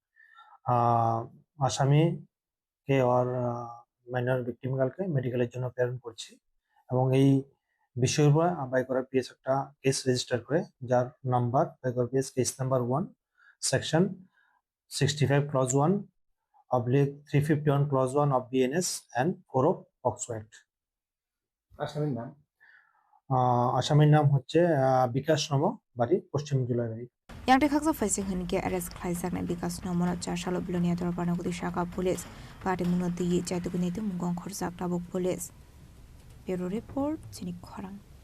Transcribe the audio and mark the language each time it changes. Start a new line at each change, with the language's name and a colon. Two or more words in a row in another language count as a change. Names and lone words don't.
Bangla: আসামি কে আর
English: minor victim
Bangla: গার্লকে মেডিকেলের জন্য প্রেরণ করছি এবং এই বিষয়ের উপর বাইকরা পিএস একটা
English: case register
Bangla: করে যার নাম্বার বাইকরা পিএস
English: case number 1 section 65 clause 1 /351 clause 1 of BNS and 4 of POCSO Act
Bangla: আসামির নাম হচ্ছে বিকাশ নম বাড়ি পশ্চিম জুলাইবাড়ি
Kok Borok: Yang khaksa facing hinke arrest khlaisakna Vikas Nomona Chashalo Bilonia Dorpanagudi Shaka Police Party munoti chaitugunitu mungong khorsak tabuk police
English: Bureau Report
Kok Borok: Chinik Khorang